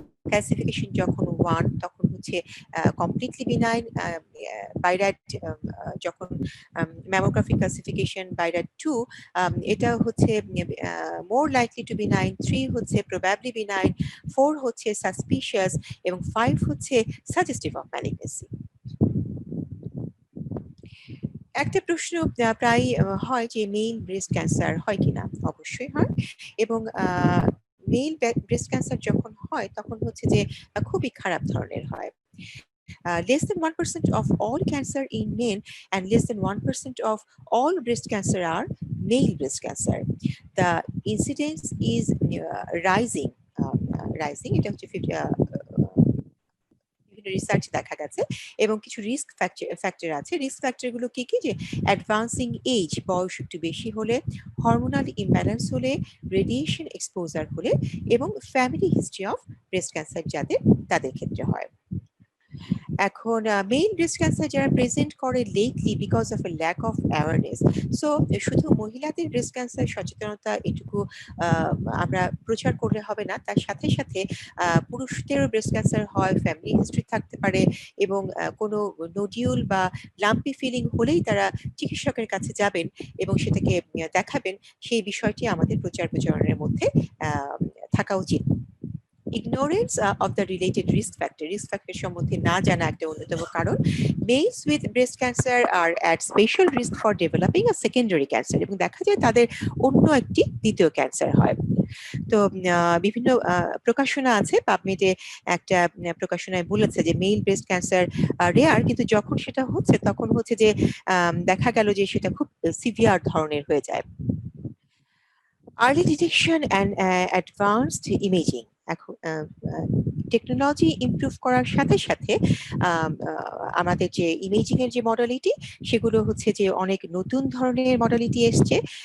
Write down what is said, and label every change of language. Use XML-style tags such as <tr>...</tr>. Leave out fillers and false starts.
<bn>Classification যখন 1 তখন হচ্ছে কমপ্লিটলি বিনাইন, বাইর্যাট যখন ম্যামোগ্রাফি ক্লাসিফিকেশন বাইর্যাট 2, এটা হচ্ছে মোর লাইকলি টু বিনাইন, 3 হচ্ছে প্রবাবলি বিনাইন, 4 হচ্ছে সাসপিশিয়াস, এবং 5 হচ্ছে সাজেস্টিভ অফ ম্যালিগনেন্সি। একটা প্রশ্ন প্রায় হয় যে মেল ব্রেস্ট ক্যান্সার হয় কিনা। অবশ্যই হয়, এবং মেল ব্রেস্ট ক্যান্সার যখন হয় তখন হচ্ছে যে খুবই খারাপ ধরনের হয়।</bn> <en>Less than 1% of all cancer in men and less than 1% of all breast cancer are male breast cancer. The incidence is rising.</en> <bn>এটা হচ্ছে রিসার্চ দেখা গেছে, এবং কিছু রিস্ক ফ্যাক্টর আছে। রিস্ক ফ্যাক্টর গুলো কি কি? যে অ্যাডভান্সিং এজ, বয়স একটু বেশি হলে, হরমোনাল ইমব্যালেন্স হলে, রেডিয়েশন এক্সপোজার হলে, এবং family history of breast cancer যাদের, তাদের ক্ষেত্রে হয়। এখন মেইন ব্রেস্ট ক্যান্সার যারা প্রেজেন্ট করে</bn> <en>Lately because of a lack of awareness.</en> <bn>So শুধু মহিলাদের ব্রেস্ট ক্যান্সার সচেতনতা এটুকু আমরা প্রচার করলে হবে না, তার সাথে সাথে পুরুষদেরও ব্রেস্ট ক্যান্সার হয়, ফ্যামিলি হিস্ট্রি থাকতে পারে এবং কোনো নোডিউল বা লাম্পি ফিলিং হলেই তারা চিকিৎসকের কাছে যাবেন এবং সেটাকে দেখাবেন, সেই বিষয়টি আমাদের প্রচার প্রচারণের মধ্যে থাকা উচিত।</bn> <en>Ignorance of the related risk factor</en> <bn>সম্বন্ধে না জানা একটা অন্যতম কারণ।</bn> <en>Males with breast cancer are at special risk for developing a secondary cancer,</en> <bn>এবং দেখা যায় তাদের অন্য একটি দ্বিতীয় ক্যান্সার হয়। তো বিভিন্ন প্রকাশনা আছে, পাবমেডে একটা প্রকাশনায় বলেছে যে মেইল ব্রেস্ট ক্যান্সার রেয়ার, কিন্তু যখন সেটা হচ্ছে তখন হচ্ছে যে দেখা গেল যে সেটা খুব সিভিয়ার ধরনের হয়ে যায়। Early detection and advanced imaging. এখন টেকনোলজি ইমপ্রুভ করার সাথে সাথে আমাদের যে ইমেজিং এর যে মডালিটি, সেগুলো হচ্ছে যে অনেক নতুন ধরনের মডালিটি এসছে।</bn>